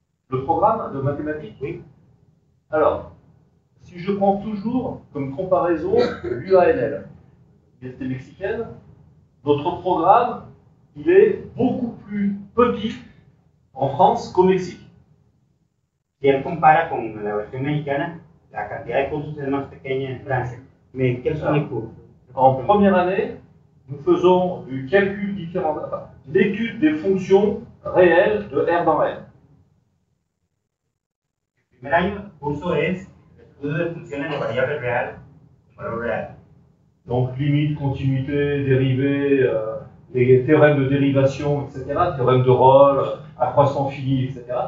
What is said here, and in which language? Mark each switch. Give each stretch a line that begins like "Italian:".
French: Le programme de mathématiques, Oui. Alors, si je prends toujours comme comparaison l'UANL, l'université mexicaine, notre programme, il est beaucoup plus petit en France qu'au Mexique.
Spanish: Si él compara con la versión mexicana, la cantidad de cursos es más pequeña en Francia.
French: Mais quels sont les cours? En première année, nous faisons du calcul différent, enfin, l'étude des fonctions réelles de R dans R.
Spanish: El primer año, el curso es el estudio de funciones de variable real con valor real.
French: Donc limite, continuité, dérivée, les théorèmes de dérivation, etc., théorème de Rolle, accroissement fini, etc.